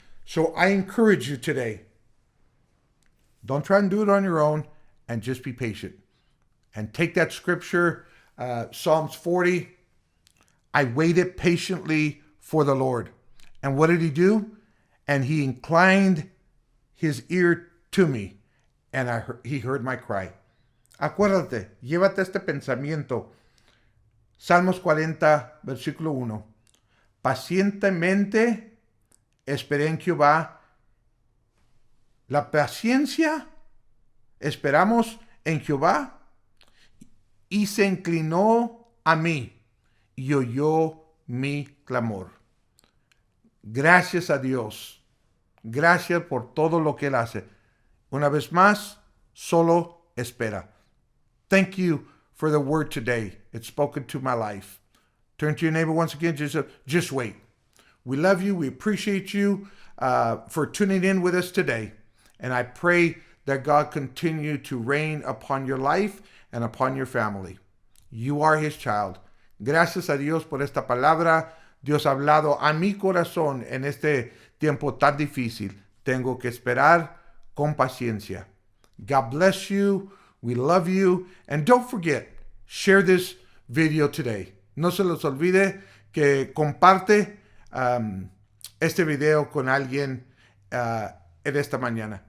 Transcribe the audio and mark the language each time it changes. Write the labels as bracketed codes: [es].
[en] So I encourage you today, don't try and do it on your own, and just be patient. And take that scripture, Psalms 40. I waited patiently for the Lord. And what did he do? And he inclined his ear to me, and he heard my cry. [es] Acuérdate, llévate este pensamiento. Salmos 40, versículo 1. Pacientemente esperé en Jehová. La paciencia, esperamos en Jehová, y se inclinó a mí y oyó mi clamor. Gracias a Dios. Gracias por todo lo que Él hace. Una vez más, solo espera. [en] Thank you for the word today. It's spoken to my life. Turn to your neighbor once again. Just wait. We love you. We appreciate you for tuning in with us today. And I pray that God continue to reign upon your life and upon your family. You are his child. [es] Gracias a Dios por esta palabra. Dios ha hablado a mi corazón en este tiempo tan difícil. Tengo que esperar con paciencia. [en] God bless you. We love you. And don't forget, share this video today. [es] No se los olvide que comparte este video con alguien en esta mañana.